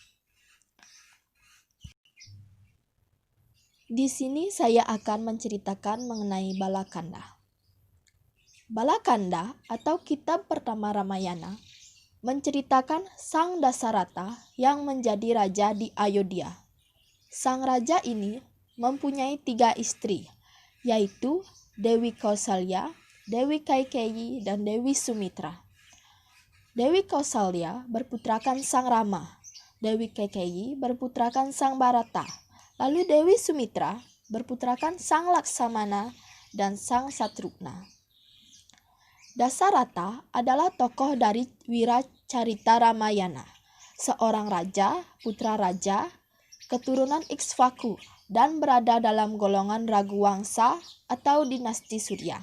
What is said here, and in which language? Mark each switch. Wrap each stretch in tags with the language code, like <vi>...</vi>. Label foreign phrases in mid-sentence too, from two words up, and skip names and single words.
<id>Di sini saya akan menceritakan mengenai Balakanda. Balakanda atau kitab pertama Ramayana menceritakan Sang Dasarata yang menjadi raja di Ayodhya. Sang raja ini mempunyai 3 istri, yaitu Dewi Kausalya, Dewi Kaikeyi, dan Dewi Sumitra. Dewi Kausalya berputrakan Sang Rama, Dewi Kaikeyi berputrakan Sang Bharata, lalu Dewi Sumitra berputrakan Sang Laksamana dan Sang Satrugna. Dasarata adalah tokoh dari Wiracarita Ramayana, seorang raja, putra raja, keturunan Iksvaku, dan berada dalam golongan Raguwangsa atau dinasti Surya.</id>